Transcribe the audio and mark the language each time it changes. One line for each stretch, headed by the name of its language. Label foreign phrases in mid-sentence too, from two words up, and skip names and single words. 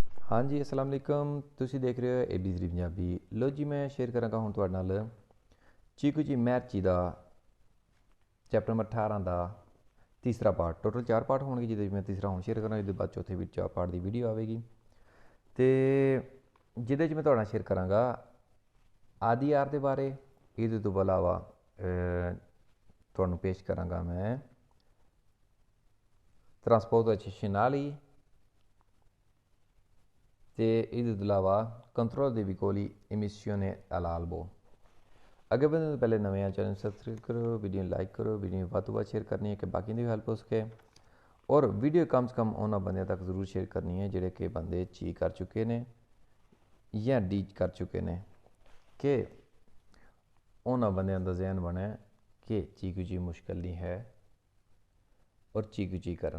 Punjabi: ਹਾਂ ਜੀ,
Arabic: السلام عليكم.
Punjabi: ਤੁਸੀ ਦੇਖ ਰਹੇ ਹੋ ABC ਪੰਜਾਬੀ। ਲੋ ਜੀ, ਮੈਂ ਸ਼ੇਅਰ ਕਰਾਂਗਾ ਹੁਣ ਤੁਹਾਡੇ ਨਾਲ ਚੀਕੂ ਜੀ ਮੈਰਚੀ ਦਾ ਚੈਪਟਰ ਨੰਬਰ 18 ਦਾ ਤੀਸਰਾ ਪਾਰਟ। ਟੋਟਲ 4 ਪਾਰਟ ਹੋਣਗੇ, ਜਿਹਦੇ ਵਿੱਚ ਮੈਂ ਤੀਸਰਾ ਹੁਣ ਸ਼ੇਅਰ ਕਰਾਂਗਾ। ਇਹਦੇ ਬਾਅਦ ਚੌਥੇ ਵਿੱਚ 4 ਪਾਰਟ ਦੀ ਵੀਡੀਓ ਆਵੇਗੀ ਤੇ ਜਿਹਦੇ 'ਚ ਮੈਂ ਤੁਹਾਡੇ ਨਾਲ ਸ਼ੇਅਰ ਕਰਾਂਗਾ ਆਦਿ ਆਰ ਦੇ ਬਾਰੇ। ਇਹਦੇ ਤੋਂ ਇਲਾਵਾ ਤੁਹਾਨੂੰ ਪੇਸ਼ ਕਰਾਂਗਾ ਮੈਂ traspositionali ਤੇ ਇਹਦੇ ਤੋਂ ਇਲਾਵਾ
Italian: controllo dei veicoli emissione all'albo।
Punjabi: ਅੱਗੇ ਵਧਣ ਤੋਂ ਪਹਿਲੇ ਨਵੇਂ ਆ ਚੈਨਲ ਸਬਸਕ੍ਰਾਈਬ ਕਰੋ, ਵੀਡੀਓ ਲਾਈਕ ਕਰੋ, ਵੀਡੀਓ ਵੱਧ ਤੋਂ ਵੱਧ ਸ਼ੇਅਰ ਕਰਨੀ ਹੈ ਕਿ ਬਾਕੀ ਦੀ ਵੀ ਹੈਲਪ ਹੋ ਸਕੇ, ਔਰ ਵੀਡੀਓ
Hindi: कम से कम
Punjabi: ਉਹਨਾਂ ਬੰਦਿਆਂ ਤੱਕ ਜ਼ਰੂਰ ਸ਼ੇਅਰ ਕਰਨੀ ਹੈ ਜਿਹੜੇ ਕਿ ਬੰਦੇ C ਕਰ ਚੁੱਕੇ ਨੇ ਜਾਂ D ਕਰ ਚੁੱਕੇ ਨੇ, ਕਿ ਉਹਨਾਂ ਬੰਦਿਆਂ ਦਾ ਜ਼ਿਹਨ ਬਣੇ ਕਿ ਚੀਕੂ ਮੁਸ਼ਕਿਲ ਨਹੀਂ ਹੈ ਔਰ ਚੀਕੂ ਕਰਨ।